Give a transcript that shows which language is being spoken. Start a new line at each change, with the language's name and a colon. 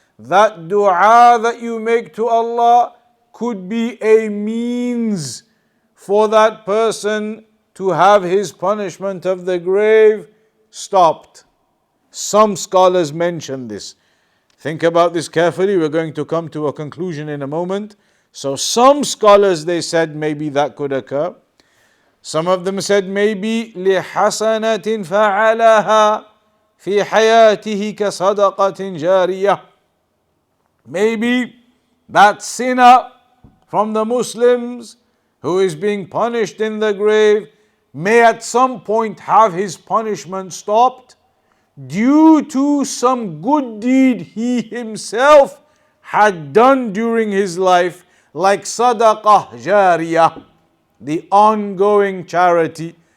English: That dua that you make to Allah could be a means for that person to have his punishment of the grave stopped. Some scholars mention this. Think about this carefully. We're going to come to a conclusion in a moment. So some scholars they said maybe that could occur. Some of them said maybe
Arabic: لِحَسَنَةٍ فَعَلَهَا فِي حَيَاتِهِ كَصَدَقَةٍ جَارِيَةٍ.
English: Maybe that sinner from the Muslims who is being punished in the grave may at some point have his punishment stopped due to some good deed he himself had done during his life, like sadaqah jariyah, the ongoing charity.